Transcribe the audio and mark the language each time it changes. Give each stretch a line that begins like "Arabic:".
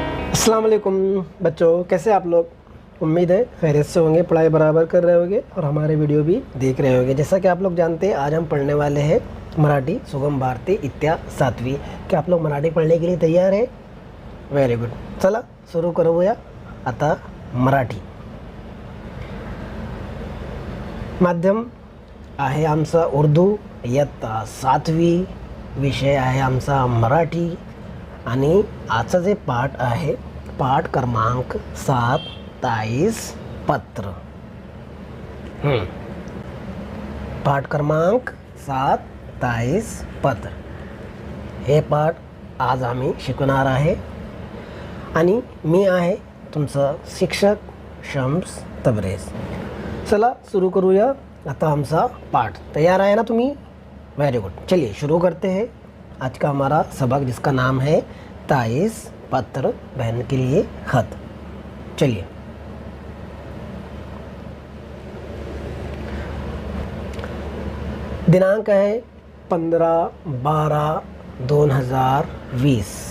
Hindi: अस्सलाम वालेकुम बच्चों, कैसे आप लोग? उम्मीद है खैरियत से होंगे, पढ़ाई बराबर कर रहे होंगे और हमारे वीडियो भी देख रहे होंगे। जैसा कि आप लोग जानते हैं, आज हम पढ़ने वाले हैं मराठी सुगम भारती इत्या 7वीं। क्या आप लोग मराठी पढ़ने के लिए तैयार हैं?
English: Very good.
Marathi: चला सुरू करूया आता मराठी। माध्यम आहे आमचा उर्दू, इयत्ता 7वी, विषय आहे आमचा मराठी आणि आजचा जे पाठ आहे पाठ क्रमांक 7 ताईस पत्र। पाठ क्रमांक 7 ताईस पत्र हे पाठ आज आम्ही शिकणार आहे आणि मी आहे तुमचा शिक्षक शम्स तबरेज़। चला सुरू करूया आता आमचा पाठ। तैयार आहे ना तुम्ही?
English: Very good.
Hindi: चलिए शुरू करते हैं आज का हमारा सबक, जिसका नाम है ताईस पत्र, बहन के लिए खत। चलिए दिनांक है 15/12/2020।